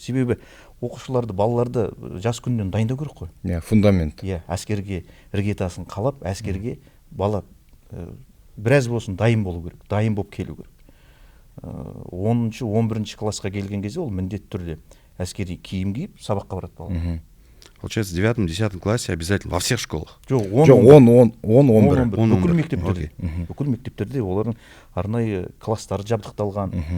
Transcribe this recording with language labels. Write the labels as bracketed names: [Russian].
[Kazakh] Себебі оқушыларды, балаларды жас күннен дайындау керек қой. Фундамент. Әскерге іргетасын қалап, әскерге бала біраз болсын дайын болу керек, дайын болып келу керек. 10-шы, 11-шы классқа келген кезде ол міндетті түрде әскери киім киіп сабаққа барады бала. [Russian] Получается, в 9-10 классе обязательно во всех школах? [Kazakh] Жоқ, 10-11. Бүкіл мектептерде. Бүкіл мектептерде олардың арнайы класстары жабдықталған.